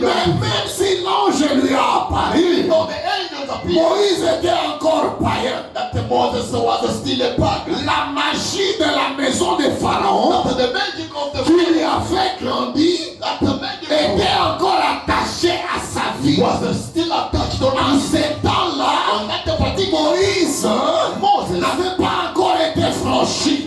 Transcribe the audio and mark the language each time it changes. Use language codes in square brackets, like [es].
[fr] Mais même si l'ange lui a apparu, [en] No, the angels appeared. [fr] Moïse était encore païen. [en] That the Moses was still a pagan. [fr] La magie de la maison de Pharaon [en] That the magic of the [fr] qui lui a fait grandir [en] that the magic [fr] était encore attachée à sa vie. [en] was still attached on [fr] En [en] us. [fr] ces temps-là, [en] On that particular [fr] Moïse [en] Moses, [fr] n'avait pas encore été franchi.